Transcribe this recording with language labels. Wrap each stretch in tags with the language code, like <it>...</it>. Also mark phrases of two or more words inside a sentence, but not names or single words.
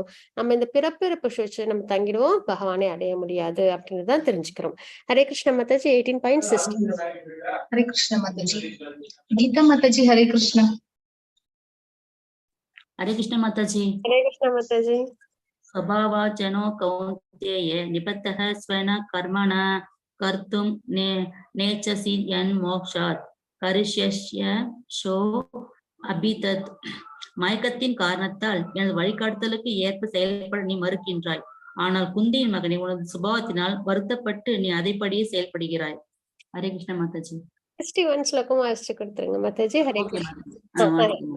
<ta>நம்ம இந்த பிறப்பிறப்பு சுழற்சியில நம்ம தங்கிடுவோம், பகவானை அடைய முடியாது அப்படின்றதான் தெரிஞ்சுக்கிறோம். ஹரே கிருஷ்ண மாதாஜி 18.16. ஹரே கிருஷ்ண மாதாஜி. கீதா மாதாஜி ஹரே கிருஷ்ணா. ஹரே கிருஷ்ண மாதாஜி. ஹரே கிருஷ்ண மாதாஜி.</ta> <sa>स्वभावाजनो कौन्तेय निबद्धः स्वेन कर्मणा कर्तुं नेच्छसि यन्मोक्षात् करिष्यस्य शो அபிதத்.</sa> <ta>மயக்கத்தின் காரணத்தால் எனது வழிகாட்டுதலுக்கு ஏற்ப செயல்பட நீ மறுக்கின்றாய். ஆனால் குந்தியின் மகனை உனது சுபாவத்தினால் வருத்தப்பட்டு நீ அதைப்படியே செயல்படுகிறாய். ஹரே கிருஷ்ண மாதாஜி. 61 ஸ்லோகம் வாசிச்சு கொடுத்துருங்க மாதாஜி. ஹரே கிருஷ்ணா.</ta>